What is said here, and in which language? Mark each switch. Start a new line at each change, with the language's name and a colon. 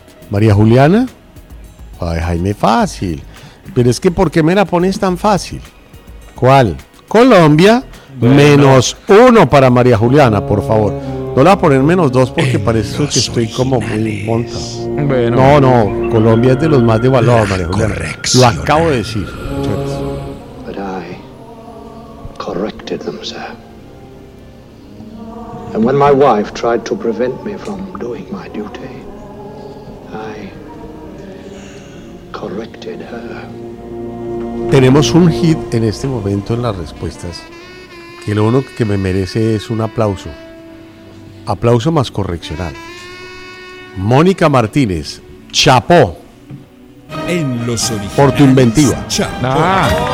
Spanish: María Juliana. Ay, Jaime, fácil. Pero es que, ¿por qué me la pones tan fácil? ¿Cuál? Colombia, bueno. Menos uno para María Juliana, por favor. No la voy a poner menos dos porque en parece que estoy como muy monta. Bueno. No, no, Colombia es de los más devaluados, María Juliana. Lo acabo de decir.
English: But I corrected them, sir. And when my wife tried to prevent me from doing my duty, I corrected her.
Spanish: Tenemos un hit en este momento en las respuestas, que lo único que me merece es un aplauso. Aplauso más correccional. Mónica Martínez, chapó. En los originales. Por tu inventiva. Chapó. Ah.